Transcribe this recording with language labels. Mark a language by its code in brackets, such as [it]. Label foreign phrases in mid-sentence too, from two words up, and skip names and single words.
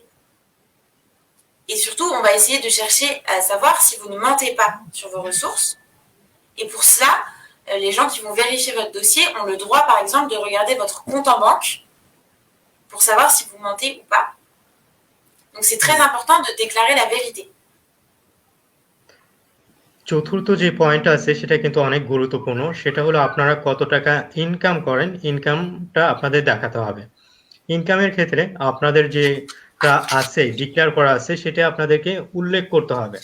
[fr] Et surtout, on va essayer de chercher à savoir si vous ne mentez pas sur vos ressources. Et pour cela, les gens qui vont vérifier votre dossier ont le droit, par exemple, de regarder votre compte en banque pour savoir si vous mentez ou pas. Donc, c'est très important de déclarer la vérité. [bn] চতুর্থ যে পয়েন্ট আছে সেটা কিন্তু অনেক গুরুত্বপূর্ণ, সেটা হলো আপনারা কত টাকা ইনকাম করেন, ইনকামটা আপনাদের দেখাতে হবে। ইনকামের ক্ষেত্রে আপনাদের যেটা আছে ডিক্লেয়ার করা আছে সেটা আপনাদেরকে উল্লেখ করতে হবে।